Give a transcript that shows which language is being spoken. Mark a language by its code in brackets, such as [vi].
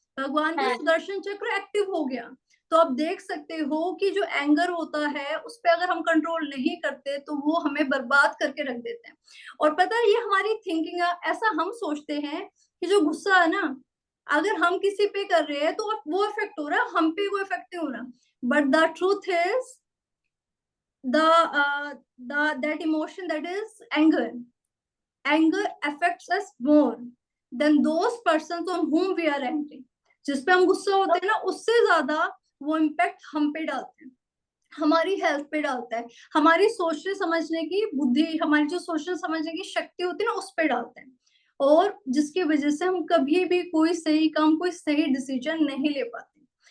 [hi] भगवान का सुदर्शन चक्र एक्टिव हो गया। तो आप देख सकते हो कि जो एंगर होता है उस पर अगर हम कंट्रोल नहीं करते तो वो हमें बर्बाद करके रख देते हैं। और पता है, ये हमारी थिंकिंग, ऐसा हम सोचते हैं कि जो गुस्सा है ना, अगर हम किसी पे कर रहे हैं तो वो इफेक्ट हो रहा है, हम पे कोई इफेक्ट नहीं हो रहा. [en] But the truth is that emotion, that is anger affects us more than those persons on whom we are angry. [hi] जिस पे हम गुस्सा होते हैं ना, उससे ज्यादा वो इम्पैक्ट हम पे डालते हैं, हमारी हेल्थ पे डालता है, हमारी सोचने समझने की बुद्धि, हमारी जो सोचने समझने की शक्ति होती है ना, उस पे डालते हैं, और जिसकी वजह से हम कभी भी कोई सही काम, कोई सही डिसीजन नहीं ले पाते.